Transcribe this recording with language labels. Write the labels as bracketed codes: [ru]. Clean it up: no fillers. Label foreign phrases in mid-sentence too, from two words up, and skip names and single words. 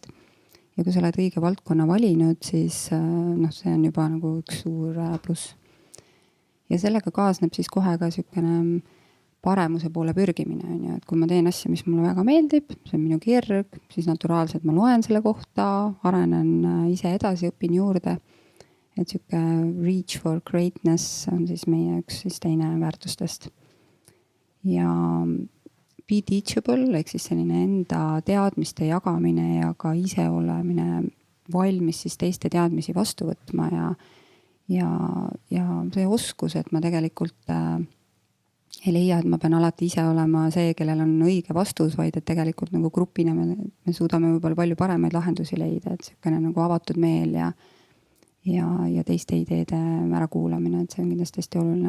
[et] Ja kui sa oled õige valdkonna valinud, siis see on juba nagu üks suur pluss. Ja sellega kaasneb siis kohe ka niisugune paremuse poole pürgimine. Et kui ma teen asja, mis mulle väga meeldib, see on minu kirg, siis naturaalselt ma loen selle kohta, arenen ise edasi, õpin juurde. Et siuke [en] reach for greatness [et] on siis meie üks siis teine väärtustest. Ja [en] be teachable, [et] ehk siis selline enda teadmiste jagamine ja ka ise olemine valmis siis teiste teadmisi vastu võtma ja see oskus, et ma tegelikult ei leia, et ma pean alati ise olema see, kellel on õige vastus, vaid et tegelikult nagu grupina me suudame võib-olla palju paremaid lahendusi leida, et siukene nagu avatud meel ja teiste ideede ära kuulamine, et see on kindlasti hästi oluline.